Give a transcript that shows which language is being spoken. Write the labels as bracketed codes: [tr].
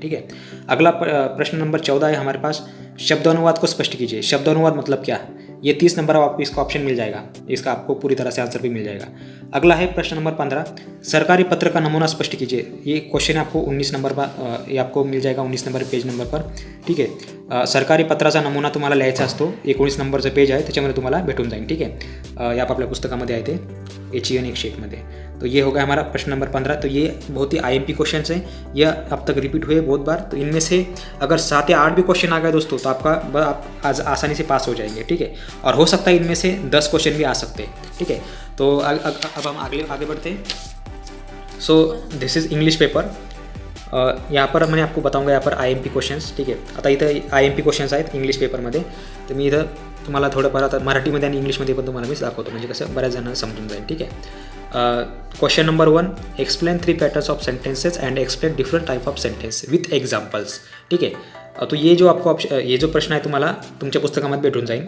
[hi] ठीक है, अगला प्रश्न नंबर 14 है हमारे पास, शब्दानुवाद को स्पष्ट कीजिए। शब्दानुवाद मतलब क्या? ये 30 नंबर आपको इसका ऑप्शन मिल जाएगा, इसका आपको पूरी तरह से आंसर भी मिल जाएगा। अगला है प्रश्न नंबर 15, सरकारी पत्र का नमूना स्पष्ट कीजिए। ये क्वेश्चन आपको 19 नंबर पर, ये आपको मिल जाएगा 19 नंबर पेज नंबर पर। [mr] ठीक आहे, सरकारी पत्राचा नमुना तुम्हाला लिहायचा असतो, 19 नंबरचं पेज आहे, त्याच्यामध्ये तुम्हाला भेटून जाईल। ठीक आहे, या आपल्या पुस्तकामध्ये आहे ते HEN 101 में। [hi] तो ये होगा हमारा प्रश्न नंबर 15। तो ये बहुत ही IMP क्वेश्चन है, यह अब तक रिपीट हुए बहुत बार। तो इनमें से अगर 7 या 8 भी क्वेश्चन आ गए दोस्तों तो आप आज आसानी से पास हो जाएंगे। ठीक है, और हो सकता है इनमें से 10 क्वेश्चन भी आ सकते हैं। ठीक है, तो अब हम आगे बढ़ते हैं। [en] So this is English paper. [hi] यहाँ पर मैं आपको बताऊंगा यहाँ पर IMP क्वेश्चन्स। [mr] ठीक आहे, आता इथं IMP क्वेश्चन्स आहेत इंग्लिश पेपरमध्ये, तर मी इथं तुम्हाला थोडंफार आता मराठीमध्ये आणि इंग्लिशमध्ये पण तुम्हाला मी दाखवतो, म्हणजे कसं बऱ्याच जणांना समजून जाईल। ठीक आहे, [en] Question number 1, explain 3 patterns of sentences and explain different type of sentence with examples. [mr] ठीक आहे, [hi] तो ये जो आपको ये जो [mr] प्रश्न आहे तुम्हाला तुमच्या पुस्तकामध्ये भेटून जाईल।